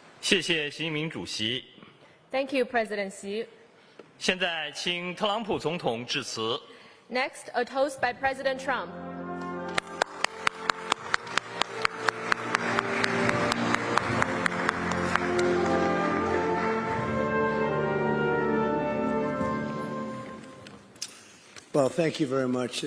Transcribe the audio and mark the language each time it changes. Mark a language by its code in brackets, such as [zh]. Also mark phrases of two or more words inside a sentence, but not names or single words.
[zh] 謝謝習近平主席。 [en] Thank you, President Xi. [zh] 现在请特朗普总統致辭。 [en] Next, a toast by President Trump. Well, thank you very much.